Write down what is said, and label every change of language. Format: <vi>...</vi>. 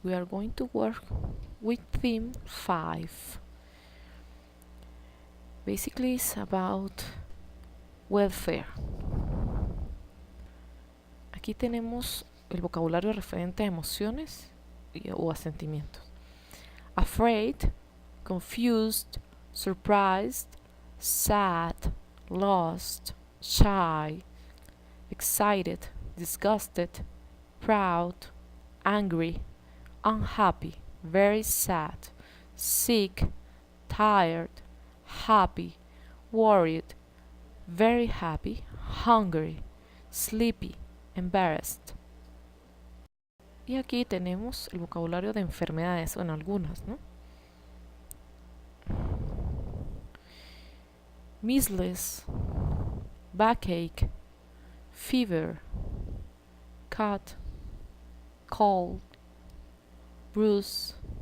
<en>We are going to work with theme 5. Basically, it's about welfare.</en> <es>Aquí tenemos el vocabulario referente a emociones o a sentimientos.</es> <en>Afraid, confused, surprised, sad, lost, shy, excited, disgusted, proud, angry, unhappy, very sad, sick, tired, happy, worried, very happy, hungry, sleepy, embarrassed.</en> <es>Y aquí tenemos el vocabulario de enfermedades, bueno, algunas, ¿no?</es> <en>Measles, backache, fever, cut, cold, bruise,</en>